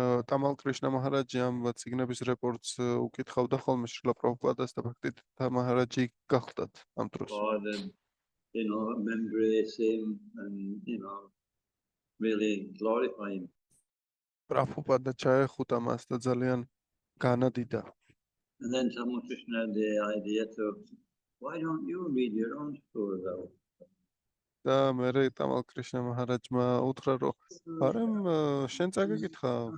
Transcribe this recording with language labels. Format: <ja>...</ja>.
<ka>ტამალ კრიშნა მაჰარაჯი ამ წიგნების რეპორტს უკითხავდა ხოლმე შრილა პრაბჰუპადას და ბაქთი თირთა მაჰარაჯი გახლდათ ამ დროს.</ka> <en>Embrace him and really glorify him.</en> <ka>პრაბჰუპადა ჩაეხუტა მას და ძალიან განადიდა.</ka> <en>And then Tamal Krishna had the idea to, why don't you read your own stories out?</en> <ka>და მერე ტამალ კრიშნა მაჰარაჯმა უთხრა, რომ არემ შენ წაგეკითხა</ka>